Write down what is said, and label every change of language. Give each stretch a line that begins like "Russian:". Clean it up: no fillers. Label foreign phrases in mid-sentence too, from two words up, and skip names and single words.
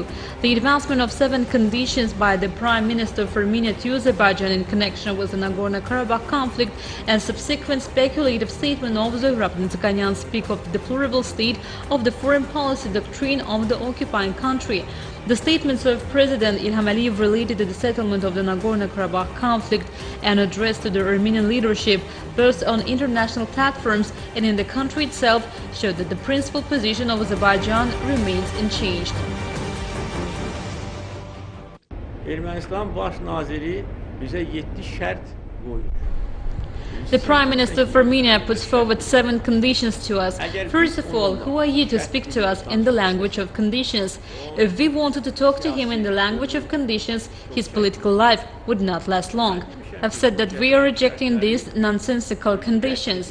English: The advancement of 7 conditions by the Prime Minister of Armenia to Azerbaijan in connection with the Nagorno-Karabakh conflict and subsequent speculative statement of Zöhrab speak of the deplorable state of the foreign policy doctrine of the occupying country. The statements of President İlham related to the settlement of the Nagorno-Karabakh conflict and addressed to the Armenian leadership, both on international platforms and in the country itself, showed that the principal position of Azerbaijan remains unchanged.
Azerbaijani: Ermənistan baş naziri bizə 7 şərt qoyur.
English: The Prime Minister of Armenia puts forward 7 conditions to us. First of all, who are you to speak to us in the language of conditions? If we wanted to talk to him in the language of conditions, his political life would not last long. I've said that we are rejecting these nonsensical conditions.